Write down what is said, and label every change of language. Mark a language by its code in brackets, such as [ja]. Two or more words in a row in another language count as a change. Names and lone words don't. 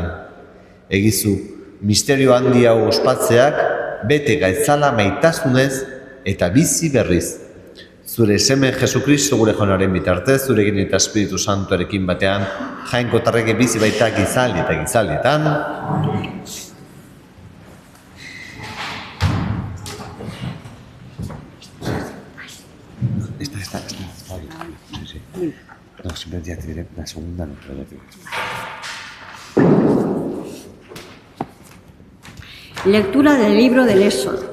[eu] Egizu, misterio handi hau ospatzeak bete gaitzala maitasunez eta bizi berriz. Zure seme Jesukristo gure Jaunaren bitartez, zurekin eta Espiritu Santuarekin batean, Jainko tarreke bizi baita gizaldi eta gizaldietan. [es] Esta. No, simplemente ya te diré la segunda, no, pero ya te diré. Lectura del libro del Éxodo.